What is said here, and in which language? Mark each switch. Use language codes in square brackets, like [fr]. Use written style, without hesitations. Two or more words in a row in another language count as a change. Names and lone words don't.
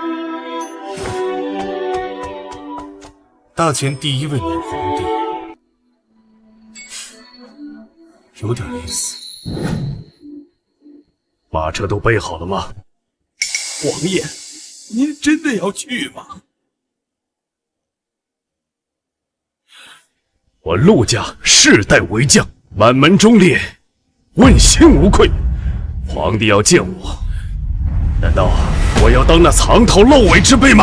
[zh] 大前第一位女皇帝，有點意思。马車都備好了嗎？王爺，您真的要去嗎？我陸家世代為將，滿門忠烈，問心無愧。皇帝要見我，難道我要當那藏頭露尾之輩嗎？